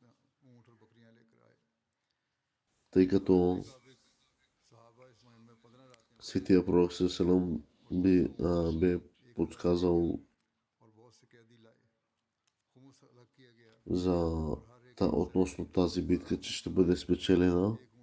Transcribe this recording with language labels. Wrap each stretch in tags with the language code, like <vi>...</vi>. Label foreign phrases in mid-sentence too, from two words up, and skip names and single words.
<bg>тъй като светия пророк</bg> <ar>صلى الله عليه وسلم</ar> <bg>бе подсказал относно тази битка, че ще бъде спечелена.</bg>